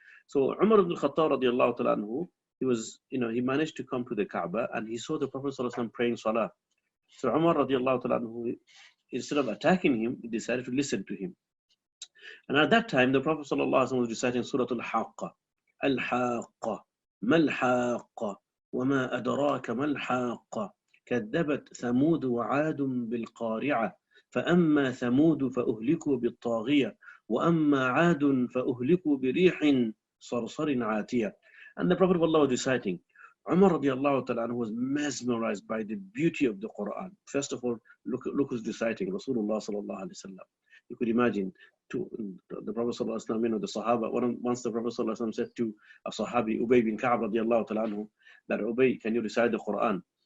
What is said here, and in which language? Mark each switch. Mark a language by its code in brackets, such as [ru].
[en] So Umar ibn Khattab radiallahu ta'ala anhu, he managed to come to the Kaaba and he saw the Prophet ﷺ praying Salah. So Umar radiallahu ta'ala anhu, instead of attacking him, he decided to listen to him. And at that time, the Prophet ﷺ was reciting Surah Al-Haqqa. [ar] Al-Haqqa, Mal-Haqqa, وما أدراك ما الحاقة كذبت ثمود وعاد بالقارعة فأما ثمود فأهلكوا بالطاغية وأما عاد فأهلكوا بريح صرصر عاتية. [en] And the Prophet of Allah was reciting. Umar radiallahu ta'ala was mesmerized by the beauty of the Quran. First of all, look who's reciting, Rasulullah sallallahu alayhi wa sallam. You could imagine the Prophet sallallahu alayhi wa sallam, the Sahaba, once the Prophet sallallahu alayhi wa sallam said to a Sahabi, Ubay bin Ka'ab radiallahu ta'ala anhu, that Ubay, can you recite the Quran?